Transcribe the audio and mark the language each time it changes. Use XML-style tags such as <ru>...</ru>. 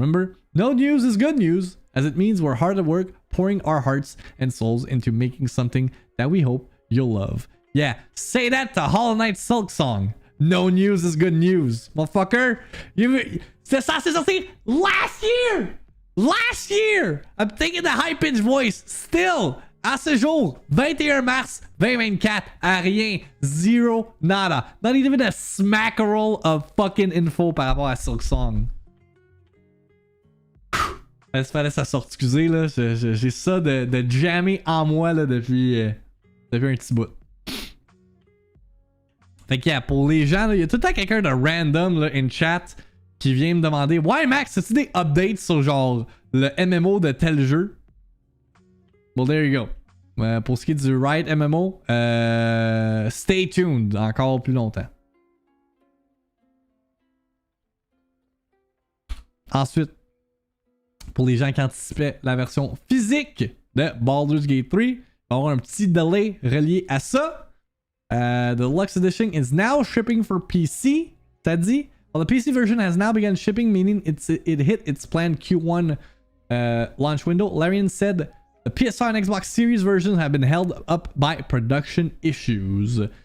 <en>Remember, no news is good news, as it means we're hard at work pouring our hearts and souls into making something that we hope you'll love. Yeah, say that to Hollow Knight Silk Song. No news is good news, motherfucker.</en> <fr>C'est sorti</fr> <en>last year! Last year! I'm thinking the high-pitched voice still.</en> <fr>À ce jour, 21 mars 2024, à rien, zero, nada.</fr> <en>Not even a smackerel of fucking info</en> <fr>par rapport à</fr> <en>Silk Song.</en> <fr>Il fallait ça sorte, excusez là, j'ai ça de jammer en moi là depuis un petit bout. Fait que yeah, pour les gens, il y a tout le temps quelqu'un de random là, in chat qui vient me demander: ouais Max, as-tu des updates sur genre le MMO de tel jeu?</fr> <en>Well, there you go.</en> <fr>Pour ce qui est du Riot MMO,</fr> <en>stay tuned</en> <fr>encore plus longtemps. Ensuite, pour les gens qui anticipaient la version physique de Baldur's Gate 3, il va y avoir un petit delay relié à ça.</fr> <en>The Deluxe Edition is now shipping for PC.</en> <fr>T'as dit?</fr> <en>Well, the PC version has now begun shipping, meaning it hit its planned Q1 launch window. Larian said the PS5 and Xbox Series versions have been held up by production issues.</en>